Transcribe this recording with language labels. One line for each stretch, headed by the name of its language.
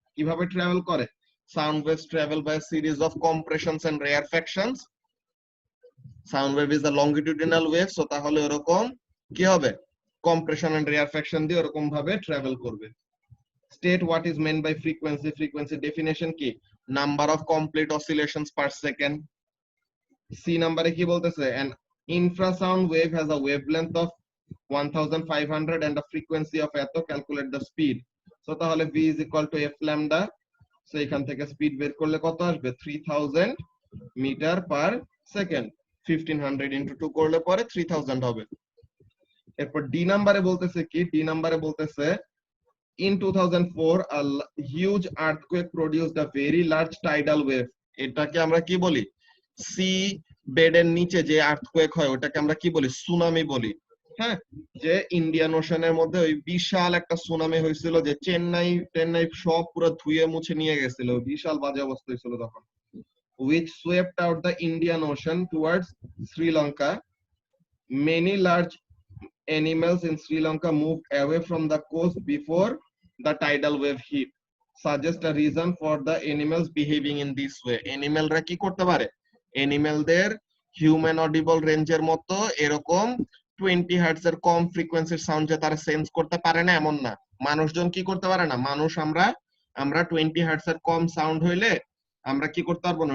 Bangla: কিভাবে ট্রাভেল করে,
English: Sound waves travel by series of compressions and rarefactions. Sound wave is a longitudinal wave,
Bangla: so তাহলে এরকম কি হবে, কম্প্রেশন এন্ড রেয়ারফ্যাকশন দিয়ে এরকম ভাবে ট্রাভেল করবে।
English: State what is meant by frequency. Frequency definition কি, number of complete oscillations per second.
Bangla: C নাম্বারে কি বলতেছে,
English: an infrasound wave has a wavelength of 1500 and the frequency of এত, calculate the speed. So তাহলে v is equal to f lambda.
Bangla: So এখান থেকে speed বের করলে কত আসবে? 3000 মিটার পার সেকেন্ড। 1500 into 2 করলে পরে 3000 হবে। এরপর ডি নাম্বারে বলতেছে কি? ডি নাম্বারে বলতেছে
English: in 2004 a huge earthquake produced a very large tidal wave.
Bangla: এটাকে আমরা কি বলি? সি বেডের নিচে যে আর্থকোয়েক হয় ওটাকে আমরা কি বলি? সুনামি বলি। হ্যাঁ, যে ইন্ডিয়ান ওশানের মধ্যে ওই বিশাল একটা সুনামি হয়েছিল, যে চেন্নাই সব পুরো ধুয়ে মুছে নিয়ে গেছিল, বিশাল বাজে অবস্থা হয়েছিল তখন।
English: which swept out the Indian Ocean towards Sri Lanka. Many large animals in Sri Lanka moved away from the coast before the tidal wave hit. Suggest a reason for the animals behaving in this way.
Bangla: Animal রা কি করতে পারে? অ্যানিমেলদের human audible রেঞ্জের মতো এরকম 20 hertz এর কম ফ্রিকোয়েন্সির sound যে তারা সেন্স করতে পারে না এমন না। মানুষজন কি করতে পারে না? মানুষ আমরা 20 হার্টজ এর কম সাউন্ড হইলে আমরা কি করতে পারবো না?